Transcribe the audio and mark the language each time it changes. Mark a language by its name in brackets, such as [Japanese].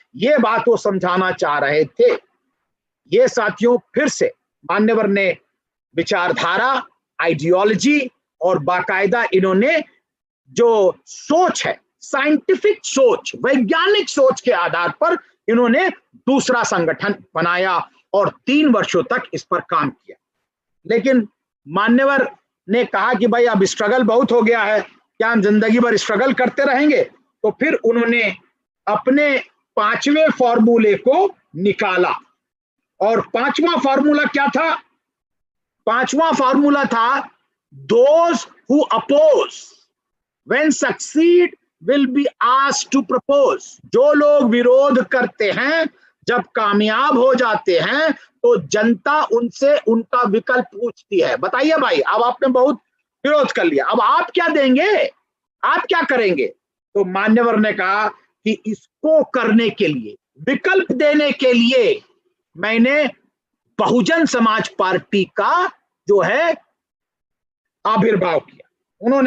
[Hindi] ये बात वो समझाना चाह रहे थे। ये साथियों फिर से मान्यवर ने विचारधारा, आइडियोलॉजी और बाकायदा इन्होंने जो सोच है, साइंटिफिक सोच, वैज्ञानिक सोच के आधार पर इन्होंने दूसरा संगठन बनाया और 3 वर्षों तक इस पर काम किया। लेकिन मान्यवर ने कहा कि भाई अब स्ट्रगल बहुत हो गया है, क्या हम जिंदगी भर स्ट्रगल करते रहेंगे? तो फिर उन्होंने अपने 5वें फॉर्मूले को निकाला। और 5वां फॉर्मूला क्या था? 5वां फॉर्मूला था [English] those who oppose when succeed will be asked to propose। [Hindi] जो लोग विरोध करते हैं जब कामयाब हो जाते हैं तो जनता उनसे उनका विकल्प पूछती है। बताइए भाई, अब आपने बहुत विरोध कर लिया। अब आप क्या देंगे, आप क्या करेंगे? तो मान्यवर ने कहा कि इसको करने के लिए, विकल्प देने के लिए मैंने बहुजन समाज पार्टी का जो है आविर्भाव किया।